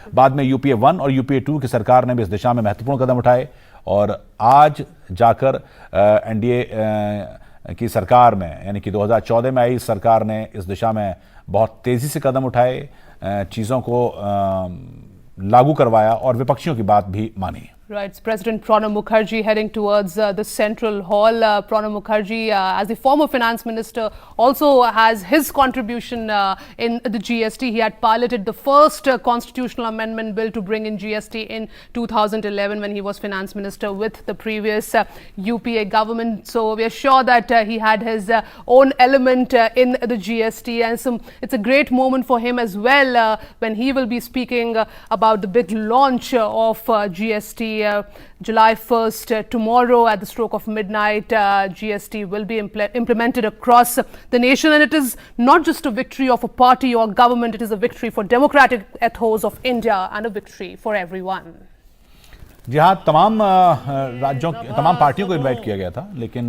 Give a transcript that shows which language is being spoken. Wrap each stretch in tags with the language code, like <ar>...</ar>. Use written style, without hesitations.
<hi>बाद में यूपीए 1 और यूपीए 2 की सरकार ने भी इस दिशा में महत्वपूर्ण कदम उठाए, और आज जाकर एनडीए की सरकार में, यानी कि 2014 में आई सरकार ने इस दिशा में बहुत तेजी से कदम उठाए, चीज़ों को लागू करवाया और विपक्षियों की बात भी मानी।</hi> <en>Right, it's President Pranab Mukherjee heading towards the Central Hall. Pranab Mukherjee, as the former finance minister, also has his contribution in the GST. He had piloted the first constitutional amendment bill to bring in GST in 2011 when he was finance minister with the previous UPA government. So we are sure that he had his own element in the GST, and it's a great moment for him as well when he will be speaking about the big launch of GST. July 1st, tomorrow at the stroke of midnight, GST will be implemented across the nation, and it is not just a victory of a party or government, it is a victory for democratic ethos of India and a victory for everyone.</en> <hi>जी हाँ, तमाम राज्यों, तमाम पार्टियों को invite किया गया था, लेकिन</hi>